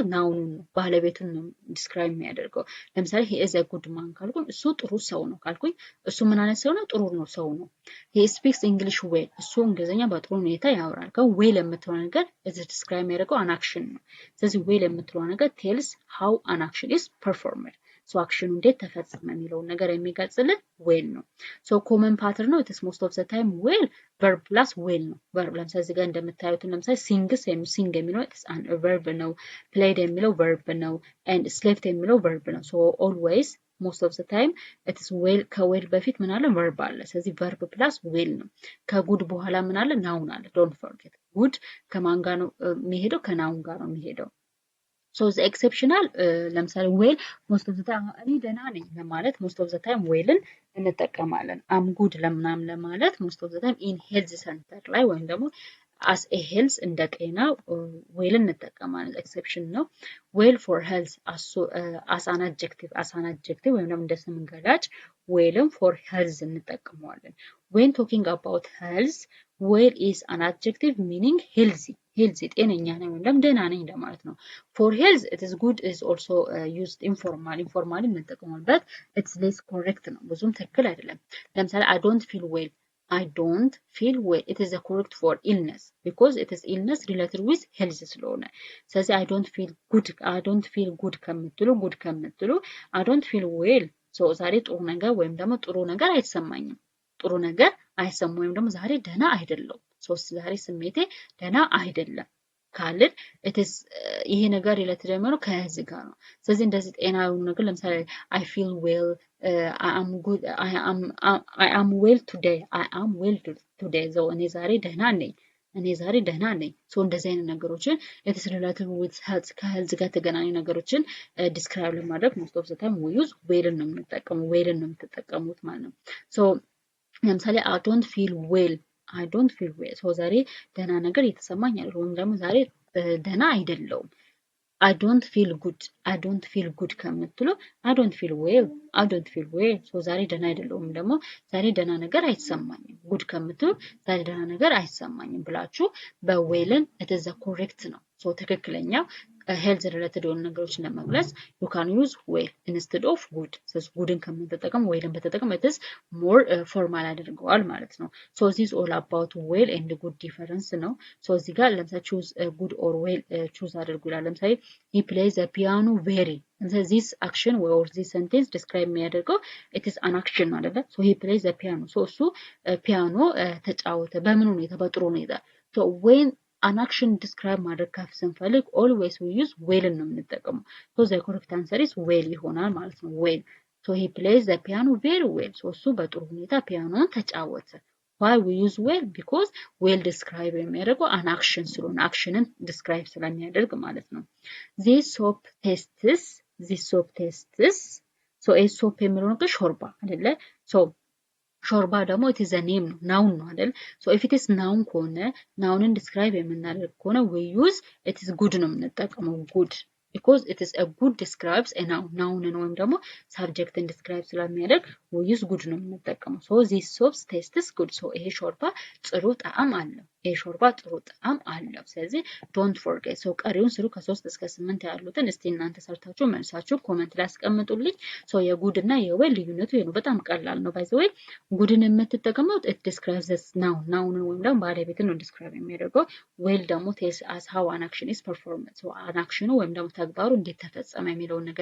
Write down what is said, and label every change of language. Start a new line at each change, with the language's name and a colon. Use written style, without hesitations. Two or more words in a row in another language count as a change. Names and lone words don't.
Amharic: ናውኑን ነው ባለቤቱን ነው describe የሚያደርገው ለምሳሌ
English: he is a good man
Amharic: ካልኩኝ እሱ ጥሩ ሰው ነው ካልኩኝ እሱ ምን አይነት ሰው ነው ጥሩ ነው ሰው ነው
English: he speaks English well
Amharic: እሱ እንግሊዘኛ በጥሩ ሁኔታ ያወራል well የምትለው ነገር
English: is describe
Amharic: የሚያደርገው
English: an action
Amharic: ነው ስለዚህ well የምትለው ነገር
English: tells how an action is performed so action
Amharic: እንዴት ተፈጸመ የሚለው ነገር የሚገልጽልን
English: well ነው so common pattern ነው it is most of the time well verb plus well ነው verb
Amharic: ለምሳሌ እዚህ ጋር እንደምታዩት ለምሳሌ
English: sing የሚለው it is an verb ነው played የሚለው verb ነው and slept የሚለው verb ነው so always most of the time it is well
Amharic: ከwell በፊት ምን አለ verb አለ ስለዚህ
English: verb plus well
Amharic: ነው ከጉድ በኋላ ምን አለ noun አለ
English: don't forget good
Amharic: ከማን ጋር ነው የሚሄደው ከnoun ጋር ነው የሚሄደው
English: so the exceptional ለምሳሌ well most of the time
Amharic: እኔ ደህና ነኝ ለማለት
English: most of the time
Amharic: wellን እንጠቀማለን
English: am good
Amharic: ለምናም ለማለት
English: most of the time in health center
Amharic: ላይ ወይም ደግሞ
English: as a health
Amharic: እንደ ጤና wellን
English: እንጠቀማለን exception ነው well for health as an adjective
Amharic: ወይም ደግሞ እንደ ስም ገላጭ wellን
English: for health እንጠቀመዋለን when talking about health well is an adjective meaning healthy
Amharic: ጤነኛ ነው ወይም ደህና ነኝ እንደማለት ነው
English: for health it is good is also used informally እንጠቀማለን it's less correct
Amharic: ነው ብዙም ትክክል አይደለም ለምሳሌ
English: I don't feel well it is the correct for illness because it is illness related with health
Amharic: ስለሆነ ስለዚህ
English: I don't feel
Amharic: good ከምትሉ
English: I don't feel well so
Amharic: ዛሬ ጥሩ ነገር ወይም ደግሞ ጥሩ ነገር አይሰማኝም ጥሩ ነገር አይሰማኝም ወይም ደግሞ ዛሬ ደህና አይደለም ዛሬ ስሜቴ ደህና አይደለም ካልን
English: it is
Amharic: ይሄ ነገር related የሚሆነው ከዚህ ጋር ነው ስለዚህ እንደዚህ ጤናዊ ነገር ለምሳሌ
English: I feel well I am good I am well today so
Amharic: እኔ ዛሬ ደህና ነኝ so እንደዚህ አይነት ነገሮችን
English: it is related with health
Amharic: ከhealth ጋር ተገናኙ ነገሮችን describe ለማድረግ
English: most of the time we use well
Amharic: ነው የምትጠቀሙት ማለት ነው so ለምሳሌ
English: I don't feel well so
Amharic: ዛሬ ደህና ነገር እየተሰማኝ አይደለም ወይም ደግሞ ዛሬ ደህና አይደለሁም
English: I don't feel good
Amharic: ከምትሉ
English: I don't feel well so
Amharic: ዛሬ ደህና አይደለሁም ደግሞ ዛሬ ደህና ነገር አይሰማኝም good ከምትሉ ዛሬ ደህና ነገር አይሰማኝም ብላችሁ በዌልን
English: it is the correct
Amharic: ነው so ትክክለኛው
English: health related
Amharic: የሆኑ ነገሮችን ለመግለጽ
English: you can use well instead of good
Amharic: ስለዚህ goodን ከምንጠቀም wellን በተጠቀም
English: it is more formal
Amharic: ያደርገዋል ማለት ነው
English: so this is all about well and good difference ነው so
Amharic: እዚህ ጋር ለምሳሌ
English: choose good or well choose
Amharic: አድርጉ ይላል ለምሳሌ
English: he plays the piano very this action or this sentence describe የሚያደርገው it is an action
Amharic: ማለት ነው
English: so he plays the piano so
Amharic: እሱ ፒያኖ ተጫወተ በምን ሁኔታ በጥሩ ሁኔታ
English: so when an action describe
Amharic: ማድረግ ስንፈልግ
English: always we use well
Amharic: ነው የምንጠቀመው
English: so the correct answer is well
Amharic: ይሆናል ማለት ነው
English: well so he plays the piano very well so
Amharic: እሱ በጥሩ ሁኔታ ፒያኖን ተጫወተ
English: why we use will because will describe የሚያደርገው an action ስለሆነ actionን describe
Amharic: ስለሚያደርግ ማለት ነው።
English: this soap tastes so a soap
Amharic: የሚለው ነገር ሾርባ አይደለ
English: so
Amharic: ሾርባ ደግሞ
English: it is a name
Amharic: ነው ናውን ነው አይደል
English: so if it is noun
Amharic: ከሆነ ናውንን
English: describe
Amharic: የምናደርግ ከሆነ
English: we use it is good
Amharic: ነው የምንጠቀመው
English: good because it is a good describes a noun
Amharic: ናውንን ወይም ደግሞ subjecትን
English: describe ስለሚያደርግ we use good
Amharic: ነው የምንጠቀመው
English: so this soap tastes good so
Amharic: ይሄ ሾርባ ጥሩ ጣዕም አለው ይሄ ሾርባ ጥሩ ጣዕም አለው ስለዚህ
English: don't forget so
Amharic: ቀሪውን ስሩ ከ3 እስከ 8 ያሉትን እስቲ እናንተ ሰርታችሁ መልሳችሁ ኮሜንት ላይ አስቀምጡልኝ so የጉድ እና የዌል ልዩነቱ ይሄ ነው በጣም ቀላል ነው
English: by the way
Amharic: ጉድን የምትጠቀመው
English: it describes this noun
Amharic: ወይም ደግሞ ባለቤትን ነው describe የሚያደርገው ዌል ደግሞ
English: tells us how an action is performed so an action
Amharic: ወይም ደግሞ ተግባሩ እንዴት ተፈጸመ የሚለውን ነገር